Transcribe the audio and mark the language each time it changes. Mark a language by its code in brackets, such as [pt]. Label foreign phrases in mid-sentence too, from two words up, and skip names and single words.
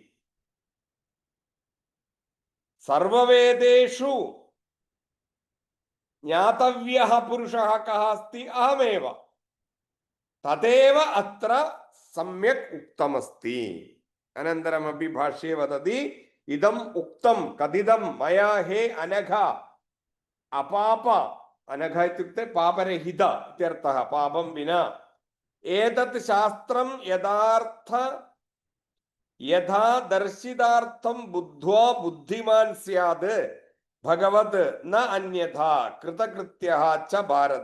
[sa] സർവവേദേഷു ജ്ഞാതവ്യഃ പുരുഷഃ കഃ അസ്തി അഹമേവ തദേവ അത്ര സമ്യക് ഉക്തമസ്തി. അനന്തരമപി ഭാഷ്യെ വദതി ഇദം ഉക്തം കഥിതം മയാ ഹേ അനഘ അപാപ अनघ इत्युक्ते पापरहित इत्यर्थः, पापं विना। एतत् शास्त्रं यथा दर्शितार्थं बुद्ध्वा बुद्धिमान् स्यात् भगवत् न अन्यथा कृतकृत्यः च भारत।